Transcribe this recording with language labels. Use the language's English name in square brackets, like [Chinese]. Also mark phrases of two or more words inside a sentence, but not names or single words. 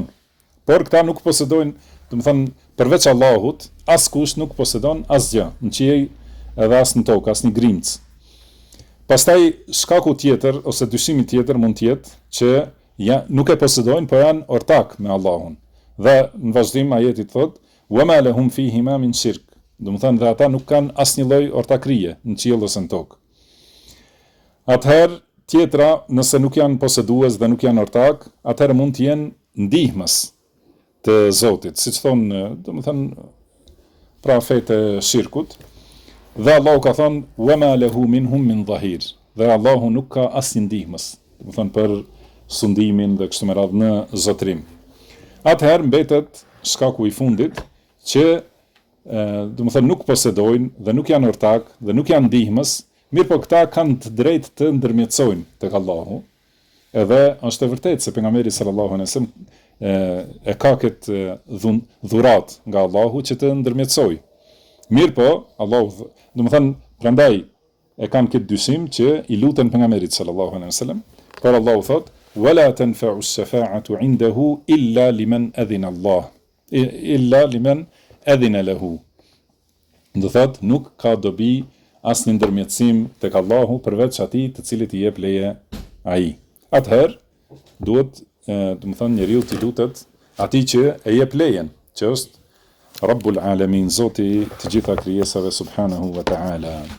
[Albanian] Por këta nuk posedojnë, do të thënë, përveç Allahut, askush nuk posedon asgjë, në qiell edhe as në tokë, as një grimc. Pastaj shkaku tjetër ose dyshimi tjetër mund të jetë që nuk e posedojnë, por janë ortak me Allahun. Dhe në vazhdim ajeti thotë: [Arabic] "وما لهم فيهما من شرك." [Albanian] Do të thënë, dhe ata nuk kanë asnjë lloj ortakrie në qiell ose në tokë. Atëherë tjetra, nëse nuk janë posedues dhe nuk janë ortak, atëherë mund të jenë ndihmës të Zotit, siç thonë, do të thënë, pra fejt e shirkut. Dhe Allahu ka thonë: [Arabic] "وما له منهم من ظهير." [Albanian] Dhe Allahu nuk ka asnjë ndihmës, do të thënë për sundimin dhe kështu me radhë në zotrim. Atëherë mbetet shkaku i fundit që do të thënë nuk posedojnë dhe nuk janë ortak dhe nuk janë ndihmës, mirë po këta kanë të drejtë të ndërmjetësojnë tek Allahu. Edhe është e vërtetë se pejgamberi [Arabic] صلى الله عليه وسلم [Albanian] e ka këtë dhurat nga Allahu që të ndërmjetësoj. Mirë po, Allahu, do të thënë, prandaj e kanë këtë dyshim që i luten pejgamberit [Arabic] صلى الله عليه وسلم, [Albanian] por Allahu thotë: [Arabic] "ولا تنفع الشفاعة عنده إلا لمن أذن الله إلا لمن أذن له." [Albanian] Do thotë, nuk ka dobi asnjë ndërmjetësim tek Allahu përveç atij të cilit i jep leje ai. Atëherë duhet, do të thënë, njeriu të lutet atij që e jep lejen, që është [Arabic] رب العالمين, [Albanian] Zoti të gjitha krijesave [Arabic] سبحانه وتعالى.